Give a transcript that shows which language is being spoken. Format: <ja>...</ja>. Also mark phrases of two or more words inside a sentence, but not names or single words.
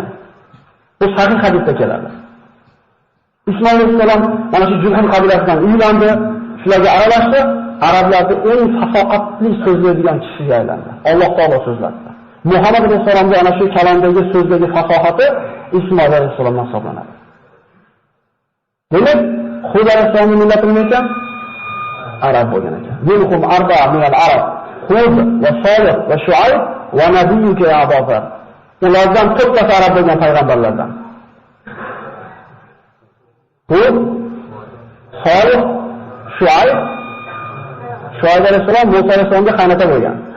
<uz>Bu sahih hadisda keladi. Ismoil alayhisalom mana shu Jurhum qabilasidan uylandi, shularga aralashdi, arablarda eng fasoqatli so'zlaydigan kishiga aylandi. Alloh taolo so'zlatdi. Muhammad alayhisalomga ana shu kalamdagi so'zdagi fasohati Ismoil alayhisalomdan hisoblanadi. Demak, Hud alayhisalomning millati nima ekan? Arab bo'lgan ekan.</uz> <ar>منهم أربعة من العرب. هود وصالح وشعيب ونبيك يا أبا ذر.</ar> <uz>Ulardan 4 ta arab bo'lgan payg'ambarlardan. Hud, Solih, Shuayb alayhisalom Musa alayhisalomga qaynota bo'lgan.</uz>